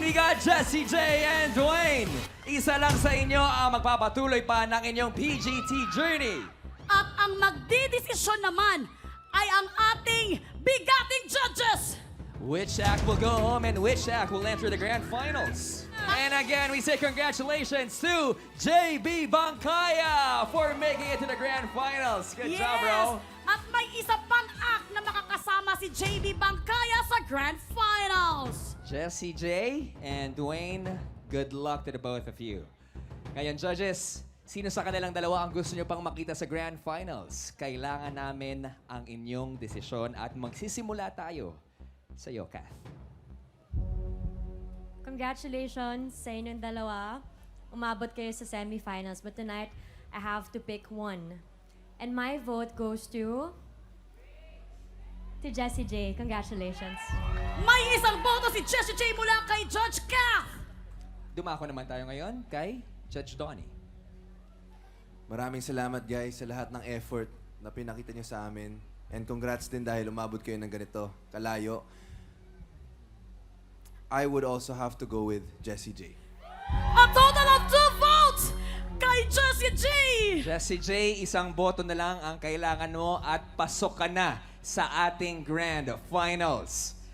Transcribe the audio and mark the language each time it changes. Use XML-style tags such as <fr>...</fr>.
<en>We got Jessie J and Dwayne.</en> <tl>Isa lang sa inyo ang magpapatuloy pa ng inyong PGT journey. At ang magdidesisyon naman ay ang ating bigating judges!</tl> <en>Which act will go home and which act will enter the grand finals? And again, we say congratulations to JB Bangkaya for making it to the grand finals. Good job, bro.</en> <tl>At may isa pang act na makakasama si JB Bangkaya sa grand finals.</tl> <en>Jessie J and Dwayne, good luck to the both of you.</en> <tl>Ngayon, judges, sino sa kanilang dalawa ang gusto nyo pang makita sa grand finals? Kailangan namin ang inyong desisyon at magsisimula tayo sa iyo, Kath.</tl> <en>Congratulations</en> <tl>sa inyong dalawa. Umabot kayo sa semifinals.</tl> <en>But tonight, I have to pick one. And my vote goes to Jessie J. Congratulations.</en> <tl>May isang boto si Jessie J mula kay Judge Kath. Dumako naman tayo ngayon kay Judge Donnie. Maraming salamat guys sa lahat ng effort na pinakita nyo sa amin.</tl> <en>And congrats</en> <tl>din dahil umabot kayo ng ganito kalayo.</tl> <en>I would also have to go with Jessie J. A total of 2 votes kay Jessie J.</en> <tl>Jessie J, isang boto na lang ang kailangan mo at pasok ka na sa ating grand finals.</tl>